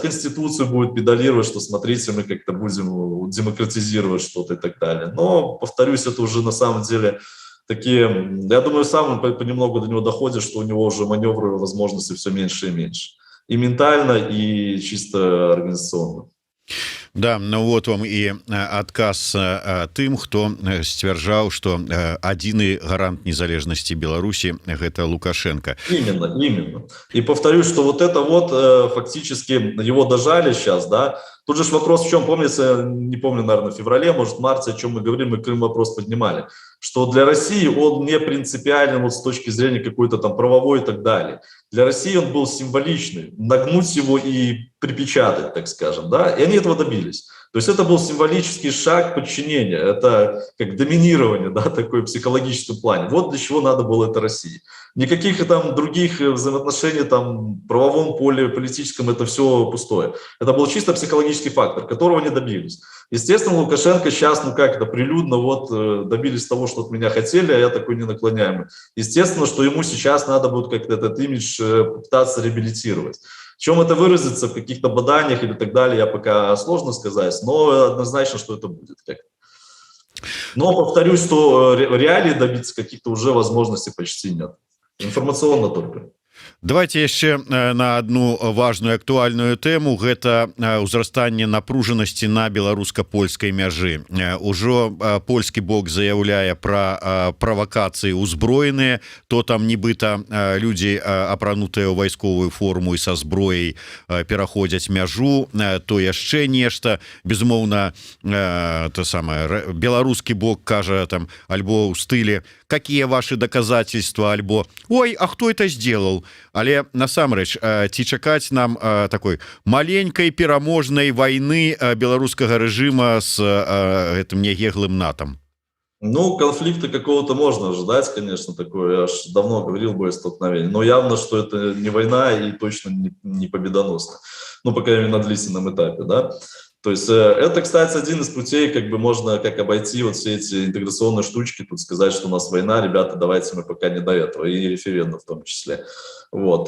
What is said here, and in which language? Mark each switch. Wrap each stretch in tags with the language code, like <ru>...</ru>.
<ru>Конституцию будет педалировать, что смотрите, мы как-то будем демократизировать что-то и так далее. Но, повторюсь, это уже на самом деле такие, я думаю, сам понемногу до него доходит, что у него уже маневровые возможности все меньше и меньше. И ментально, и чисто организационно. Да, ну вот вам</ru> <be>і адказ тым, хто сцвярджаў, што адзіны гарант незалежнасці Беларусі гэта Лукашенко.</be> <ru>Именно. И повторюсь, что вот это вот фактически его дожали сейчас, да. Тут же вопрос в чем, помнится, не помню, наверное, в феврале, может, в марте, о чем мы говорим, мы Крым вопрос поднимали, что для России он не принципиален вот с точки зрения какой-то там правовой и так далее. Для России он был символичный, нагнуть его и припечатать, так скажем, да, и они этого добились. То есть это был символический шаг подчинения, это как доминирование, да, такой в психологическом плане. Вот для чего надо было это России. Никаких там других взаимоотношений там в правовом поле, политическом, это все пустое. Это был чисто психологический фактор, которого не добились. Естественно, Лукашенко сейчас, ну как это, прилюдно вот добились того, что от меня хотели, а я такой ненаклоняемый. Естественно, что ему сейчас надо будет как-то этот имидж пытаться реабилитировать. В чем это выразится, в каких-то боданиях или так далее, я пока сложно сказать, но однозначно, что это будет. Но повторюсь, что реалии добиться каких-то уже возможностей почти нет. Информационно только.</ru> <be>Давайте яшчэ</be> <ru>на одну важную актуальную</ru> <be>тэму, гэта ўзрастанне напружанасці на беларуска-польскай мяжы. Ужо польскі бок заяўляе пра правакацыі ўзброеныя, то там нібыта людзі апранутыя ў вайсковую форму і са зброяй пераходзяць мяжу, то яшчэ нешта. Безумоўна, то самае беларускі бок кажа там альбо ў стылі</be> <ru>какие ваши доказательства,</ru> <be>альбо</be> <ru>ой, а кто это сделал?</ru> <be>Але насамрэч ці чакаць нам такой маленькой пераможнай войны беларускага рэжыма с гэтым нееглым натом?</be> <ru>Ну, конфликта какого-то можно ожидать, конечно, такое. Я аж давно говорил боестолкновение. Но явно, что это не война и точно не победоносна. Ну, по крайней мере, на длительном этапе, да. То есть это, кстати, один из путей, как бы можно как обойти вот все эти интеграционные штучки, тут сказать, что у нас война, ребята, давайте мы пока не до этого, и референдум в том числе. Вот.</ru>